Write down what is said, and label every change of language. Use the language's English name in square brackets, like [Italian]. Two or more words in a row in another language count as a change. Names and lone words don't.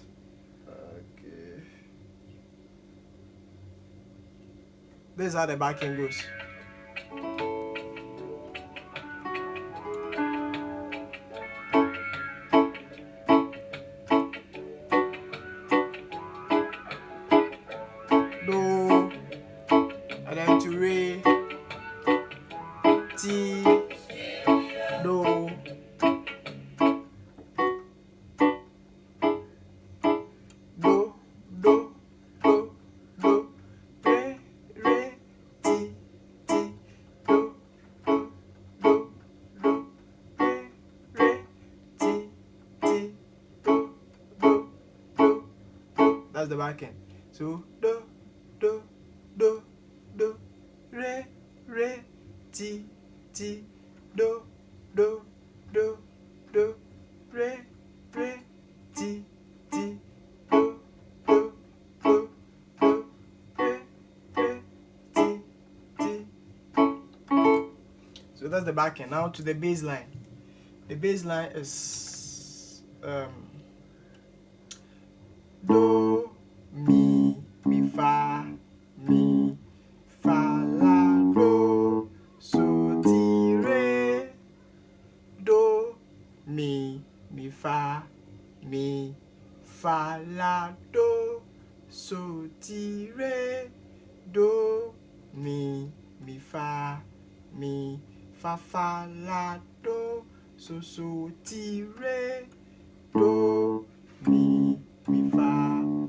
[English] Okay, this is how the backing goes. Do, and then to Re, T, Do, Do, Do, Do, Do, Re, Re, T, T, Do, Do, Do, Do, Re, Re, T, T, Do, Do, Do, Do. That's the backing. So Do, Do, Do, Do, Re, Re, Ti, Ti, Do, Do, Do, Do, Re, Re, Ti, Ti, Do, Do, Do, Do, Re, Re, Ti, Ti. So that's the backing. Now to the bass line. The bass line is Do, Mi, Fa, Mi, Fa, La, Do, So, Ti, Re, Do, Mi, Fa, Mi, Fa, La, Do, So, Ti, Re, Do, Mi, Fa, Fa, La, Do, So, Ti, Re, Do, Mi, Fa,